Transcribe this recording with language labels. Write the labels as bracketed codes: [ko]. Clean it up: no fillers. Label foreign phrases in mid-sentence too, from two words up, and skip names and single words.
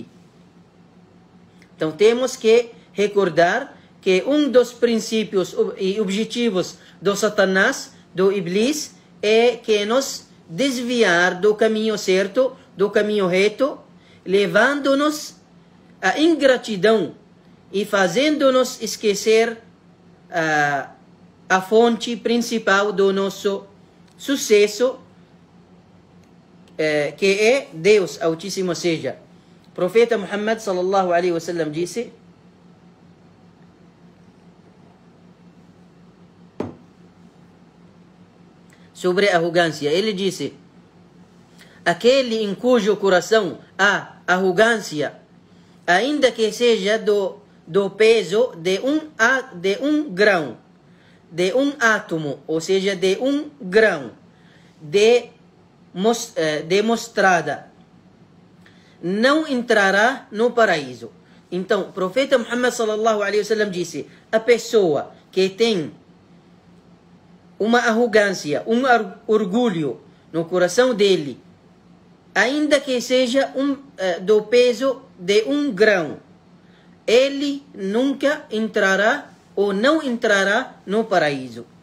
[pt] Então temos que recordar que um dos princípios e objetivos do Satanás, do Iblis, é que nos desviar do caminho certo, do caminho reto, levando-nos à ingratidão e fazendo-nos esquecer a fonte principal do nosso sucesso, que é Deus Altíssimo seja. O profeta Muhammad [ar] صلى الله عليه وسلم [pt] disse: sobre arrogância, ele disse: aquele em cujo coração há arrogância, ainda que seja do peso de um grão, de um átomo, ou seja, de um grão de mostrada, não entrará no paraíso. Então, o profeta Muhammad [ar] صلى الله عليه وسلم [pt] disse: a pessoa que tem uma arrogância, um orgulho no coração dele, ainda que seja do peso de um grão, ele nunca entrará ou não entrará no paraíso.